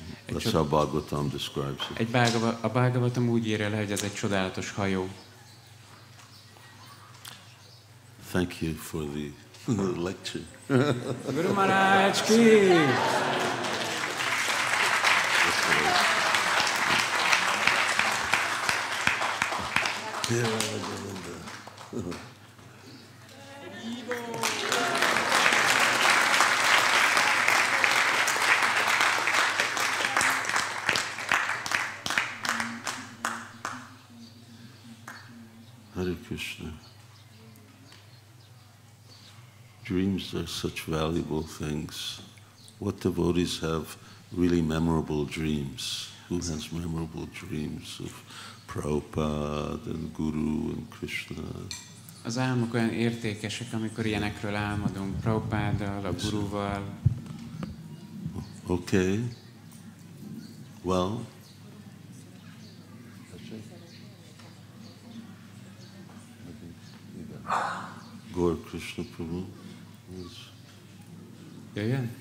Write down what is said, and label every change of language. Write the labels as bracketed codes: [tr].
[en] That's how Bhagavatam describes it. [hu] A Bhagavatam úgy írja le, hogy ez egy csodálatos hajó. [en] Thank you for the lecture. Guru Maharaj ki! Hare Krishna. Dreams are such valuable things. What devotees have really memorable dreams? Who has memorable dreams of Prabhupada and Guru and Krishna? [hu] Az álmok olyan értékesek, amikor ilyenekről álmodunk, Prabhupáddal, a Guruval. [en] Okay. Well, Gaur Krishna Prabhu was. Yeah.